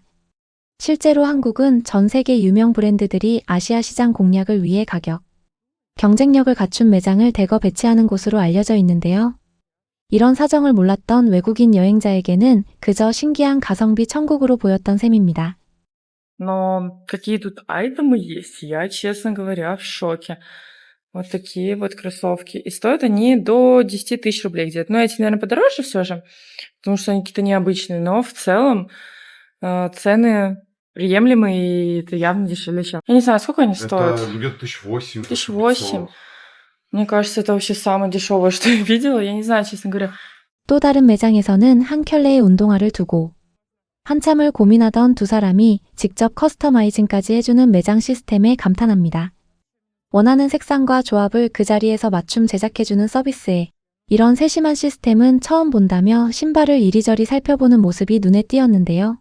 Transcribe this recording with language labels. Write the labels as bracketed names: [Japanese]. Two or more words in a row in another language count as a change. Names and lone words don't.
[Korean] 실제로 한국은 전 세계 유명 브랜드들이 아시아 시장 공략을 위해 가격, 경쟁력을 갖춘 매장을 대거 배치하는 곳으로 알려져 있는데요. 이런 사정을 몰랐던 외국인 여행자에게는 그저 신기한 가성비 천국으로 보였던 셈입니다. [Russian] Но какие тут айтемы есть, я, честно говоря, в шоке. Вот такие вот кроссовки. И стоят они до 10 тысяч рублей где-то. Ну, эти, наверное, подороже все же, потому что они какие-то необычные. Но в целом цены приемлемые, и это явно дешевле, чем... Я не знаю, сколько они стоят? Это где-то 1008. 1008. Мне кажется, это вообще самое дешевое, что я видела. Я не знаю, честно говоря. [Korean] 또 다른 매장에서는 한 켤레의 운동화를 두고 한참을 고민하던 두 사람이 직접 커스터마이징까지 해주는 매장 시스템에 감탄합니다. 원하는 색상과 조합을 그 자리에서 맞춤 제작해주는 서비스에 이런 세심한 시스템은 처음 본다며 신발을 이리저리 살펴보는 모습이 눈에 띄었는데요.